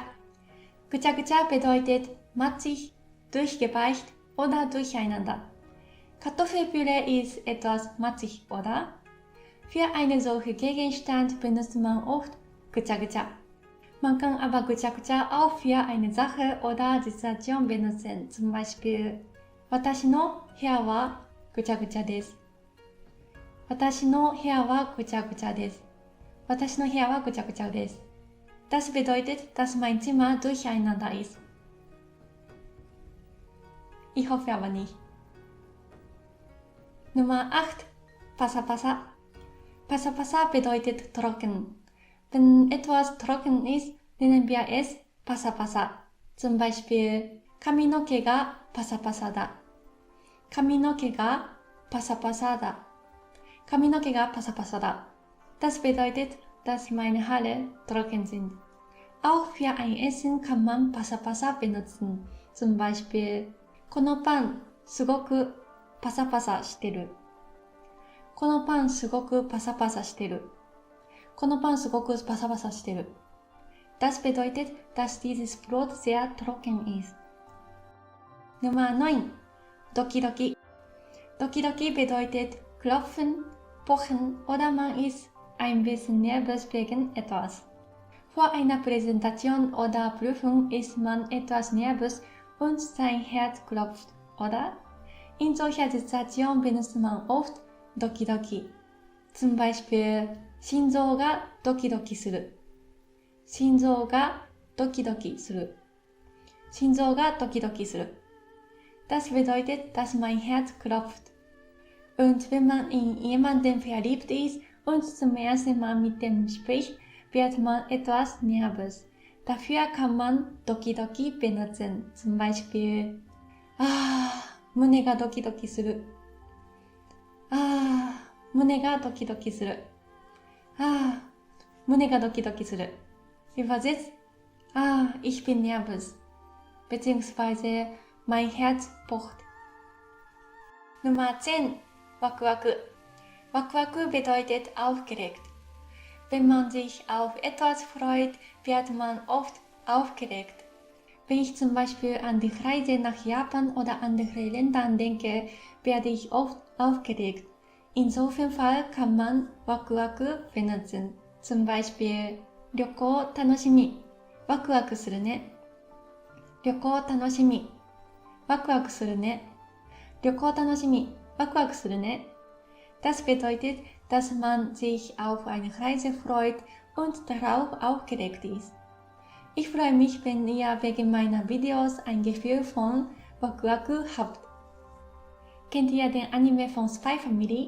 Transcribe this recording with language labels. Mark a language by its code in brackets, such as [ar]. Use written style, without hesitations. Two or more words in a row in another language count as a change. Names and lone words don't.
[de] Gucha-gucha bedeutet matschig, durchgeweicht oder durcheinander. Kartoffelpüree ist etwas matschig, oder? Für einen solchen Gegenstand benutzt man oft Gucha-gucha. Man kann aber Gucha-gucha auch für eine Sache oder Situation benutzen. Zum Beispiel, [ja] 私の部屋はぐちゃぐちゃです。私の部屋はぐちゃぐちゃです。私の部屋はぐちゃぐちゃです。 [de] Das bedeutet, dass mein Zimmer durcheinander ist. Ich hoffe aber nicht. Nummer 8. Pasa-pasa. Pasa-pasa bedeutet trocken. Wenn etwas trocken ist, nennen wir es Pasa-pasa. Zum Beispiel, [ja] 髪の毛がパサパサだ。髪の毛がパサパサだ。髪の毛がパサパサだ。 [de] Das bedeutet, dass meine Haare trocken sind. Auch für ein Essen kann man Pasa-pasa benutzen. Zum Beispiel, [ja] このパンすごくパサパサしてる。このパンすごくパサパサしてる。このパンすごくパサパサしてる。 [de] Das bedeutet, dass dieses Brot sehr trocken ist. Nummer 9. Doki-doki. Doki-doki bedeutet klopfen, pochen oder man ist ein bisschen nervös wegen etwas. Vor einer Präsentation oder Prüfung ist man etwas nervös und sein Herz klopft, oder? In solcher Situation benutzt man oft Doki-doki. Zum Beispiel, [ja] 心臓がドキドキする。心臓がドキドキする。心臓がドキドキする。 [de] Das bedeutet, dass mein Herz klopft. Und wenn man in jemanden verliebt ist und zum ersten Mal mit dem spricht, wird man etwas nervös. Dafür kann man Doki-doki benutzen. Zum Beispiel, [ja] 胸がドキドキする。胸がドキドキする。胸がドキドキする。 [de] Übersetzt, ich bin nervös. Beziehungsweise mein Herz pocht. Nummer 10. Waku-waku. Waku-waku bedeutet aufgeregt. Wenn man sich auf etwas freut, wird man oft aufgeregt. Wenn ich zum Beispiel an die Reise nach Japan oder andere Länder denke, werde ich oft aufgeregt. In so einem Fall kann man Waku-waku benutzen. Zum Beispiel [ja] 旅行楽しみ。ワクワクするね。旅行楽しみ。ワクワクするね。旅行楽しみ。ワクワクするね。 [de] Das bedeutet, dass man sich auf eine Reise freut und darauf aufgeregt ist. Ich freue mich, wenn ihr wegen meiner Videos ein Gefühl von Waku-waku habt. Kennt ihr den Anime von Spy Family?